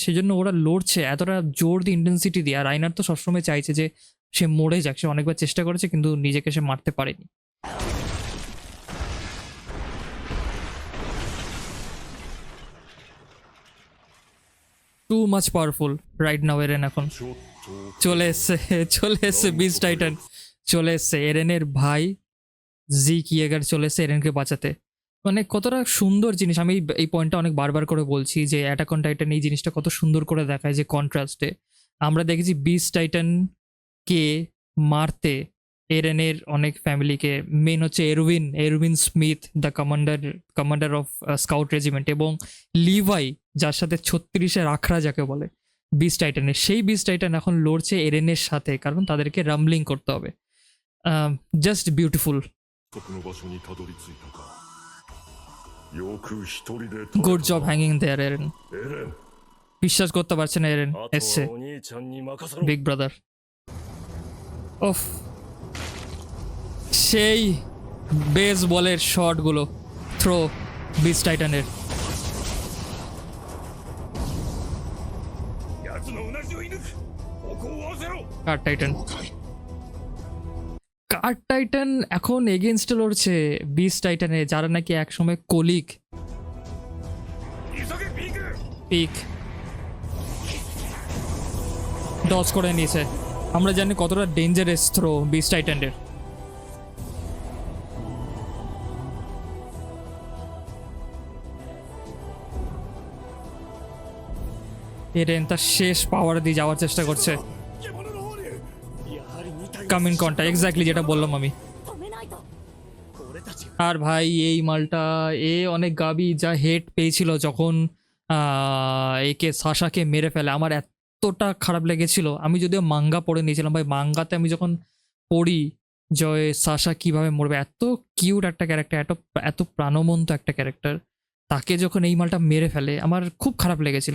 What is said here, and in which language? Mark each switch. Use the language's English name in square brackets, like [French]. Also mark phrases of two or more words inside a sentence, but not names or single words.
[Bangla] সেজন্য ওরা লড়ছে এতটা জোর দিয়ে, ইন্টেন্সিটি দিয়ে। আর রাইনার তো সবসময় চাইছে যে সে মরে যাক, সে অনেকবার চেষ্টা করেছে কিন্তু নিজেকে সে মারতে পারেনি। [English] too much powerful right now Eren. এখন [Japanese] ちょっと [Bangla] চলে এসছে বিস্ট টাইটান, চলে এসছে এরেনের ভাই জিক ইয়েগার, চলে এসছে এরেনকে বাঁচাতে। মানে কতটা সুন্দর জিনিস। আমি এই পয়েন্টটা অনেক বারবার করে বলছি যে অ্যাটাক অন টাইটান এই জিনিসটা কত সুন্দর করে দেখায়, যে কন্ট্রাস্টে আমরা দেখেছি বিস্ট টাইটানকে মারতে এরেনের অনেক ফ্যামিলিকে, মেন হচ্ছে এরউইন স্মিথ, [English] the commander of Scout Regiment, [Bangla] এবং লিভাই যার সাথে 36-এর আখড়া যাকে বলে বিস্ট টাইটানের, সেই বিস্ট টাইটান এখন লড়ছে এরেনের সাথে, কারণ তাদেরকে রামলিং করতে হবে। [English] just beautiful. [Japanese] この場所にたどり着いたか。よく一人で [English] good job hanging there Eren. [Japanese] エレン [Bangla] বিশ্বাস করতে পারছে না এরেন [Japanese] あと [Bangla] এসছে [Japanese] はお兄ちゃんに任せろ。 [English] big brother. [Bangla] ওফ, সেই বেস বলের শটগুলো থ্রো বিস্ট টাইটানের। [Japanese] 奴のうなじを射抜く。ここを合わせろ。 [Bangla] কার টাইটান, কার টাইটান এখন এগেনস্টে লড়ছে বিস্ট টাইটানে, যারা নাকি একসময় কলিগ। [Japanese] 急げピーク。 [Bangla] পিক ডজ করে নিয়েছে। আমরা জানি কতটা [English] dangerous throw [Bangla] বিস্ট টাইটানের। এরেন তার শেষ পাওয়ার দিয়ে যাওয়ার চেষ্টা করছে। [Japanese] 獣の方に。やはり2体 [English] coming contact, exactly [Bangla] যেটা বললাম আমি। [Japanese] 止めないと。俺たちが [Bangla] আর ভাই এই মালটা অনেক গাবি যা হেট পেয়েছিল যখন একে সাশাকে মেরে ফেলে, আমার এতটা খারাপ লেগেছিল। আমি যদিও মাঙ্গা পড়ে নিয়েছিলাম ভাই, মাঙ্গাতে আমি যখন পড়ি যে সাশা কিভাবে মরবে, এত কিউট একটা ক্যারেক্টার, এত প্রাণবন্ত একটা ক্যারেক্টার, তাকে যখন এই মালটা মেরে ফেলে আমার খুব খারাপ লেগেছিল।